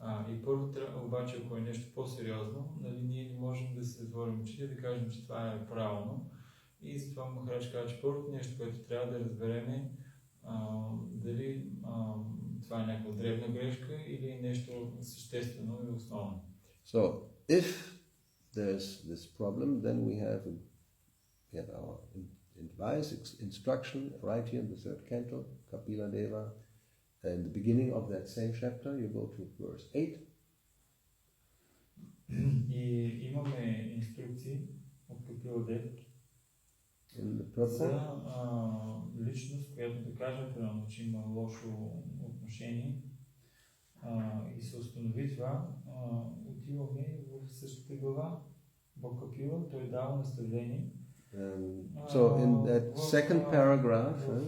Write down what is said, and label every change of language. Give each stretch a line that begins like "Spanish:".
Bulgarian: И първо, обаче, ако е нещо по-сериозно, ние не можем да се затворим очите, да кажем, че това е правилно. И затова Махарадж казва, че първото нещо, което трябва да разберем, дали това е някаква дребна грешка или е нещо съществено и основно.
English: So, if there's this problem, then we have our advice, instruction, right here in the third canto, Kapila Deva. In the beginning of that same chapter, you go to verse 8.
Bulgarian: И имаме инструкции от Капила Дев за личност, която да кажем, примерно, че има лошо отношение и се установи това, отиваме в същата глава, Бог Капила, той дава наставление.
English: So in that second paragraph,